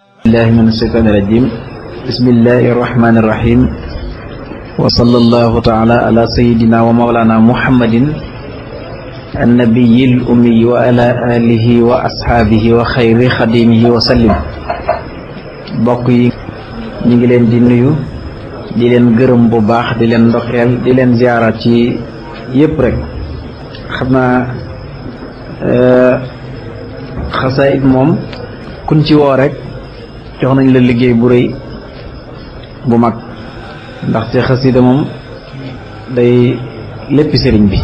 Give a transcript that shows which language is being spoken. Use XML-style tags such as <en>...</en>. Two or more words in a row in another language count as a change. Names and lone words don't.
<ar>الله من الشيطان الرجيم بسم الله الرحمن الرحيم وصلى الله تعالى على سيدنا ومولانا محمد النبي الأمي وعلى آله وأصحابه وخير خديمه وسلم</ar> <wo>bokk yi ñu ngi leen di nuyu di leen gërëm bu baax di leen ndoxeel di leen ziara ci yépp rek xam naa xasaayid moom kuñ ci woo rek jox nañ la liggéey bu rëy bu mag ndaxte xasida moom day léppi sëriñ</wo>